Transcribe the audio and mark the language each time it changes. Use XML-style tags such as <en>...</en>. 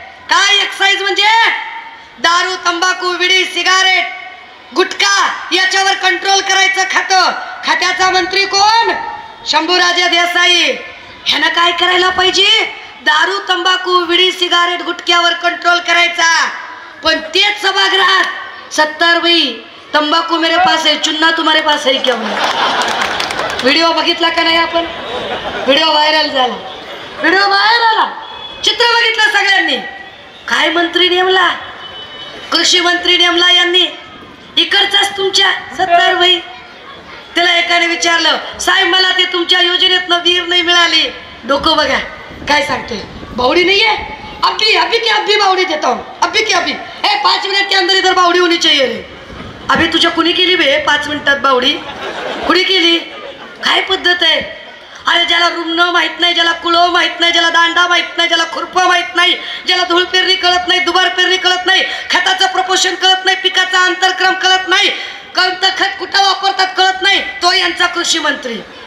<mr>काय एक्साईज म्हणजे? दारू, तंबाखू, विडी, सिगारेट, गुटखा याच्यावर कंट्रोल करायचं खातं. खात्याचा मंत्री कोण? शंभूराजे देसाई. ह्यानं काय करायला पाहिजे? दारू, तंबाखू, विडी, सिगारेट, गुटख्यावर कंट्रोल करायचा. पण तेच सभागृहात 70 भाई</mr> <hi>तंबाखू मेरे पास है, चुन्ना तुम्हारे पास है क्या?</hi> <mr>व्हिडिओ बघितला का नाही आपण? व्हिडिओ व्हायरल झाला, व्हिडिओ बाहेर आला, चित्र बघितलं सगळ्यांनी. काय मंत्री नेमला? कृषी मंत्री नेमला यांनी. इकडचाच तुमच्या 70 भाई. त्याला एकाने विचारलं साहेब मला ते तुमच्या योजनेतनं वीर नाही मिळाली. डोकं बघा काय सांगतोय.</mr> <hi>बावड़ी नहीं है? अभी अभी की अभी बावड़ी देता हूँ, अभी की अभी. 5 मिनट के अंदर इधर बावड़ी होनी चाहिए रे.</hi> <mr>अभी तुझ्या कुणी केली बे 5 मिनिटात बावड़ी? कुणी केली? काय पद्धत आहे? अरे ज्याला रुमणं माहित नाही, ज्याला कुळव माहित नाही, ज्याला दांडा माहित नाही, ज्याला खुरपं माहित नाही, ज्याला धूळ पेरणी कळत नाही, दुबार पेरणी कळत नाही, खताचं प्रपोषण कळत नाही, पिकाचा अंतरक्रम कळत नाही, कोणतं खत कुठं वापरतात कळत नाही, तो यांचा कृषी मंत्री.</mr>